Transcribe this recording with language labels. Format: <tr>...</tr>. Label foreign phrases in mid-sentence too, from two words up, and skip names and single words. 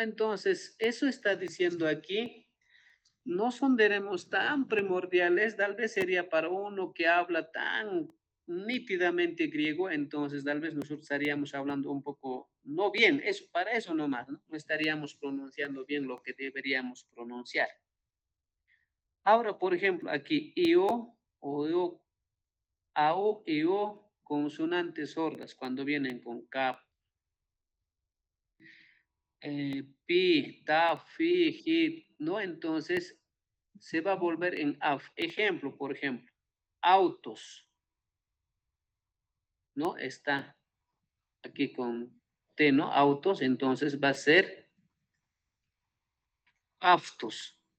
<es>Entonces, eso está diciendo aquí, no son deremos tan primordiales, tal vez sería para uno que habla tan nítidamente griego, entonces tal vez nosotros estaríamos hablando un poco, no bien, eso, para eso nomás, ¿no? No estaríamos pronunciando bien lo que deberíamos pronunciar. Ahora, por ejemplo, aquí io, o, ao, io, consonantes sordas, cuando vienen con cap, pi, ta, fi, hit, ¿no? Entonces, se va a volver en af. Ejemplo, por ejemplo, autos, ¿no? Está aquí con T, ¿no? Autos, entonces va a ser aftos.</es>